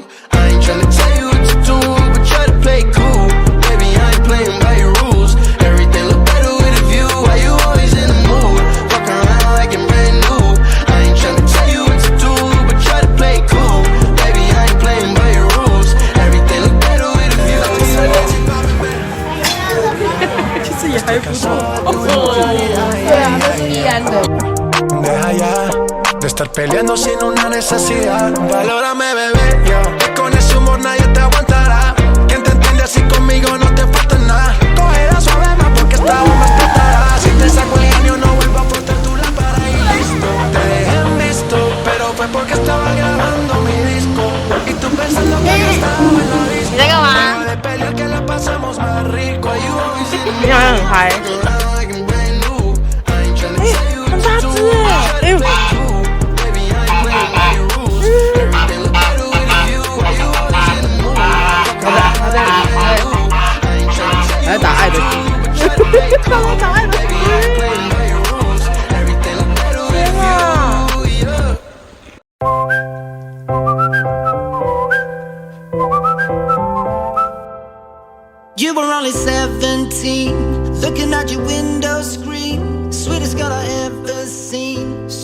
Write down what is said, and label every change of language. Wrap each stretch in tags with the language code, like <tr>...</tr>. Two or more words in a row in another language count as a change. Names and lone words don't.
<en>I ain't tryna tell you what to do, but try to play it cool. Baby, I ain't playing by your rules. Everything look better with a view. Why you always in the mood? Fuck around like I'm brand new. I ain't tryna tell you what to do, but try to play it cool. Baby, I ain't playing by your rules. Everything look better with a view.</en> <zh>其实也还不错。对啊，都是易安的。</zh> <es>Deja ya de estar peleando sin una necesidad. Valórame, bebé, yo. Que con ese humor nadie te aguantará. Quien te entiende así conmigo no te falta nada. Cogerá suave más porque esta bomba explotará. Si te saco el genio no vuelvo a frotar tu lámpara y listo. Te dejé en visto, pero fue porque estaba grabando mi disco. Y tú pensando que yo estaba en la disco.</es> <zh>你在干嘛？</zh> <es>De pelear que la pasamos más rico.</es> <zh>你好像很嗨。很大只哎！哎呦！他在打爱的歌，帮我打爱的歌。天啊！</zh> <en>You were only 17, looking at your window screen, sweetest girl I ever seen.</en>